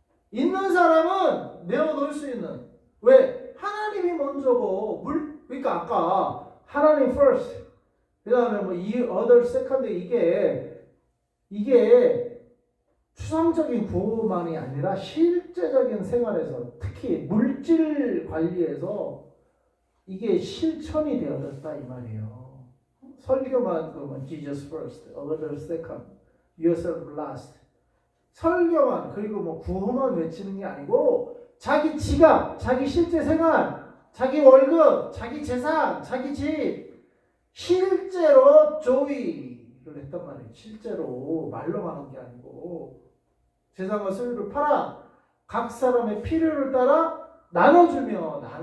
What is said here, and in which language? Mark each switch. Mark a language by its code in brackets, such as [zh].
[ko] 있는 사람은 내어놓을 수 있는 왜 하나님이 먼저고 그러니까 아까 하나님 first 그 다음에 뭐 이 [en] other second [ko] 이게 추상적인 구호만이 아니라 실제적인 생활에서 특히 물질 관리에서 이게 실천이 되어졌다 이 말이에요. 설교만 그러면 [en] Jesus first, other second, yourself last. [ko] 설교만 그리고 뭐 구호만 외치는 게 아니고 자기 지갑, 자기 실제 생활, 자기 월급, 자기 재산, 자기 집 실제로 조이를 했단 말이에요. 실제로 말로만 한 게 아니고 재산과 소유를 팔아 각 사람의 필요를 따라 나눠주며.